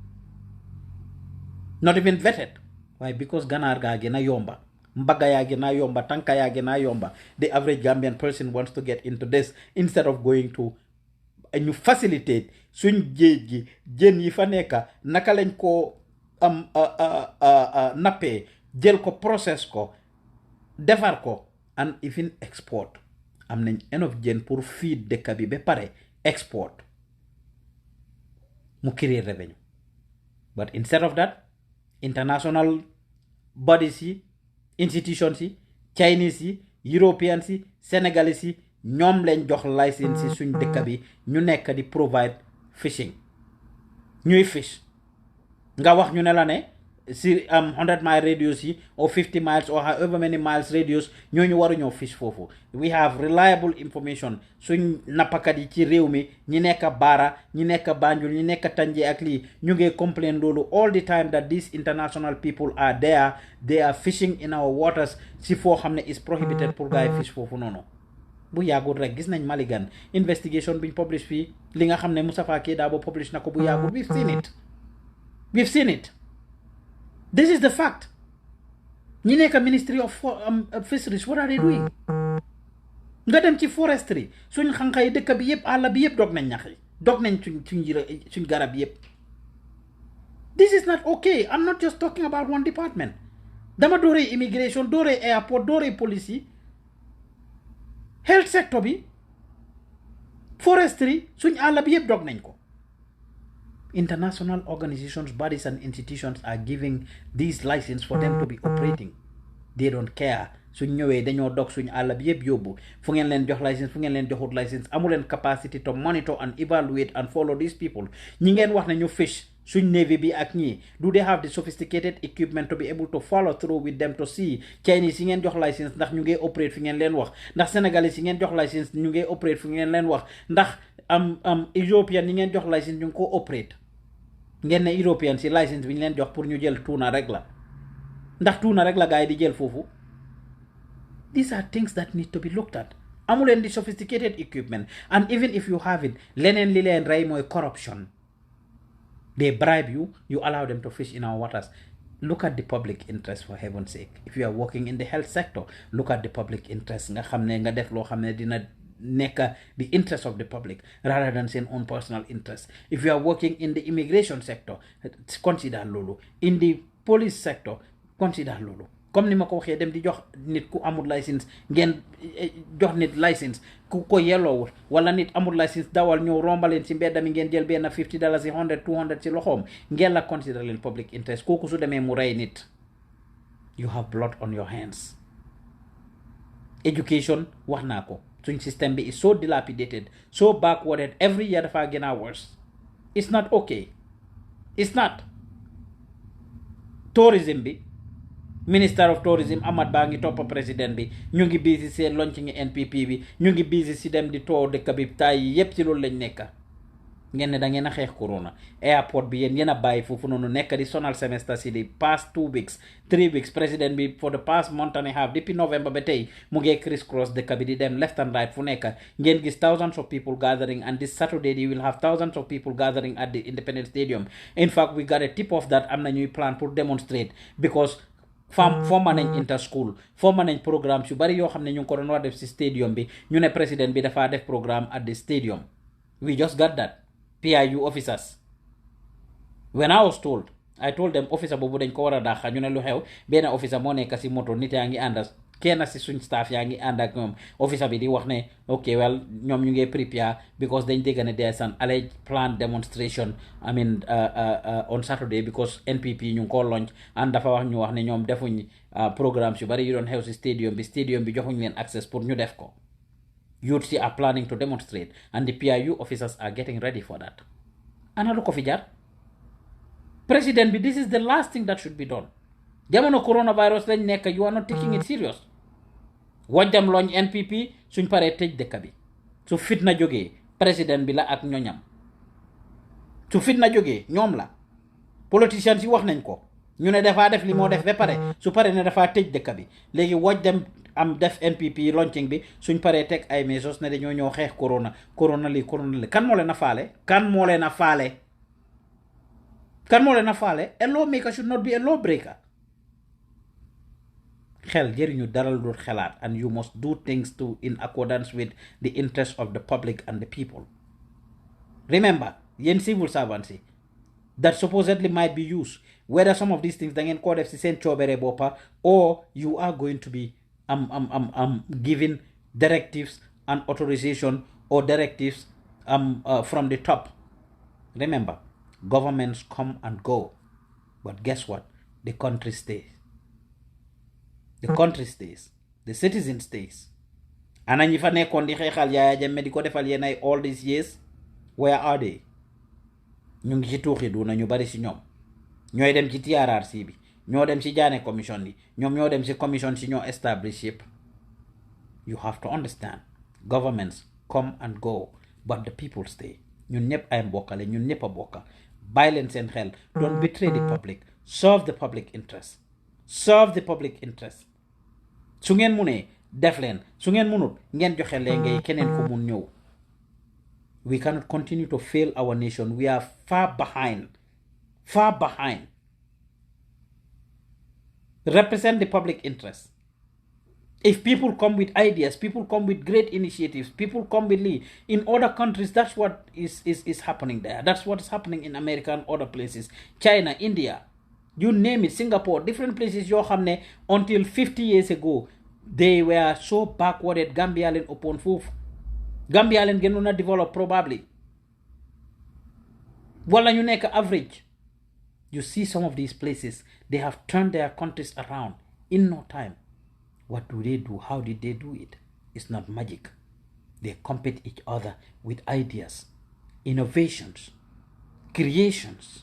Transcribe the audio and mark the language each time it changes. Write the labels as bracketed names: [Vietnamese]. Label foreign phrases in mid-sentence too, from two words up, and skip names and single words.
[English] Not even vetted. Why? [Wolof] Because ganaar gaa gën a yomba, mbaga yaa gën a yomba, tanka yaa gën a yomba. [English] The average Gambian person wants to get into this instead of going to [Wolof] ñu facilitate suñ géej gi jën yi fa nekka naka lañ ko nappee jël ko process ko defar ko [English] and even export. [Wolof] Am nañ enough jën pour feed dëkk bi ba pare export mu créer revenue. [English] But instead of that, international bodies [Wolof] yi, institutions yi, Chinese yi, Europeans yi, Senegalese yi ñoom leen jox license yi suñ dëkk bi ñu nekk di [English] provide fishing. [Wolof] Ñuy fish. Nga wax ñu ne la ne si [English] 100-mile radius [Wolof] yi [English] or 50 miles or however many miles radius [Wolof] ñooñu waru ñoo fish foofu. [English] We have reliable information [Wolof] suñ nappakat yi ci réew mi ñi nekk Bara ñi nekk Banjul ñi nekk Tanje ak lii ñu ngi complain loolu [English] all the time that these international people are there, they are fishing in our waters [Wolof] si foo xam ne [English] is prohibited [Wolof] pour gaay fish foofu noonu. Bu yàggul rek gis nañ Maligan investigation biñ publish fii li nga xam ne Moustapha Keita publish na ko bu yàggul. [English] We've seen it. This is the fact. [Wolof] ñi nekk [English] Ministry of Fisheries, what are they doing? [Wolof] Nga dem ci forestry suñ xanxa yi dëkk bi yëpp àll bi yëpp dog nañ ñax yi dog nañ suñ garab yëpp. [English] This is not okay. I'm not just talking about one department. [Wolof] Dama dooree immigration, dooree airport, dooree police yi, health sector bi, forestry suñ àll bi yëpp dog nañ ko. [English] International organizations, bodies and institutions are giving these licenses for them to be operating. They don't care. [Wolof] Suñ ñëwee dañoo dog suñ àll bi yëpp yóbbu fu ngeen leen jox license fu ngeen leen joxut license amu leen [English] capacity to monitor and evaluate and follow these people. [Wolof] ñi ngeen wax ne ñu fish suñ navy bi ak ñii [English] do they have the sophisticated equipment to be able to follow through with them to see [Wolof] Chinese yi ngeen jox license ndax ñu ngi operate fi ngeen leen wax ndax Senegalese yi ngeen jox license ñu ngi operate fi ngeen leen wax ndax European yi ngeen jox license ñu ngi ko operate. Ngeen ne European si license bi ñu leen jox pour ñu jël tuna rek la ndax tuna rek la gaay di jël foofu. [English] These are things that need to be looked at. [Wolof] Amu leen di [English] sophisticated equipment and even if you have it [Wolof] leneen li leen rey mooy corruption. [English] They bribe you, you allow them to fish in our waters. Look at the public interest, for heaven's sake. If you are working in the health sector, look at the public interest. [Wolof] Nga xam ne nga def loo xam ne dina nekk [English] the interest of the public rather than [Wolof] seen [English] own personal interest. If you are working in the immigration sector, consider loolu. In the police sector, consider loolu. [Wolof] Comme ni ma ko waxee dem di jox nit ku amul license ngeen jox nit license ku ko yelloowul wala nit amul license dawal ñëw rombaleen ci mbedda mi ngeen jël benn $50 100 200 ci loxoom ngeen la consider leen public interest kooku su demee mu rey nit. [English] You have blood on your hands. [Wolof] Education wax naa ko suñ system bi [English] is so dilapidated, so backwarded, every year [Wolof] dafa gën a worse. [English] It's not okay. It's not. [Wolof] Tourism bi Minister of Tourism Amat Bah ngi topp président bi ñu ngi busy seen launching NPP bi ñu ngi busy si dem di tour dëkk bi tay yi yépp ci loolu lañ nekka ngeen ne da ngeen a xeex corona airport bi yéen a bàyyi foofu noonu nekk di sonal semester si di [English] past 2 weeks 3 weeks [Wolof] président bi [English] for the past month and a half [Wolof] depuis November ba tey mu ngee criss cross dëkk bi di dem [English] left and right [Wolof] fu nekk ngeen gis [English] thousands of people gathering, and this Saturday you will have thousands of people gathering at the Independence Stadium. In fact, we got a tip of that [Wolof] am na ñuy plan pour demonstrate because forma nañ inter school forma nañ programme yu bari yoo xam ne ñu ngi ko doon war def si stadium bi ñu ne président bi dafa def programme [English] at the stadium. We just got that. PIU officers. When I was told, I told them [Wolof] officer boobu dañ ko war a dàqa ñu ne lu xew benn officer moo nekk si moto nit yaa ngi ànd kenn si suñ staff yaa ngi ànd ak ñoom officer bi di wax ne [English] ok well [Wolof] ñoom ñu ngi prepare because dañ dégg ne [English] there's an alleged planned demonstration on Saturday [Wolof] because NPP ñu ngi ko launch and dafa wax ñu wax ne ñoom defuñ programmes yu bari yu doon xew si stadium bi joxuñ leen access pour ñu def ko. [English] Youth see are planning to demonstrate, and the PIU officers are getting ready for that. Another coffee jar. President, this is the last thing that should be done. [Wolof] Jamono coronavirus lañ nekk, [English] you are not taking it serious. Watch them launch [Wolof] NPP, suñ paree tëj dëkk bi. Su fitna jógee président bi la ak ñoñam. Su fitna jógee ñoom la. Politicians yi wax nañ ko. Ñu ne dafa def li moo def ba pare. Su pare ne dafa tëj dëkk bi. Léegi [English] watch them [Wolof] am def NPP launching bi suñ paree teg ay measures ne dañoo ñëw xeex corona li kan moo leen a faale [English] a lawmaker should not be a lawbreaker. [Wolof] Xel jëriñu daral dul xelaat, [English] and you must do things in accordance with the interest of the public and the people. Remember, yéen civil servants yi that supposedly might be used, whether some of these things [Wolof] da ngeen koo def si seen coobere boppa [English] or you are going to be giving directives and authorization or directives from the top. Remember, governments come and go, but guess what? The country stays. The country stays. The citizen stays. [Wolof] Ana ñi fa nekkoon di xeexal Yaya Jammeh di ko defal yéen ay [English] all these years, where are they? [Wolof] ñu ngi ci tuuxi duna ñu bari si ñoom ñooy dem ci TRRC bi ñoo dem ci Jaane commission yi ñoom ñoo dem ci commission si ñoo establish yëpp. [English] You have to understand, governments come and go, but the people stay. [Wolof] ñun ñëpp ay mbokkale ñun ñëpp a bokka. Bàyyi leen seen xel. [English] Don't betray the public. Serve the public interest. Serve the public interest. Su ngeen munee def leen, su ngeen munut ngeen joxe léegi keneen ko mun ñëw. We cannot continue to fail our nation. We are far behind. Far behind. Represent the public interest. If people come with ideas, people come with great initiatives, people come with in other countries, that's what is happening there. That's what is happening in America and other places. China, India, you name it, Singapore, different places. Until 50 years ago, they were so backwarded. Gambian upon foof. Gambian genuna develop probably. [Wolof] Wala ñu nekk average. [English] You see some of these places, they have turned their countries around in no time. What do they do? How did they do it? It's not magic. They compete each other with ideas, innovations, creations.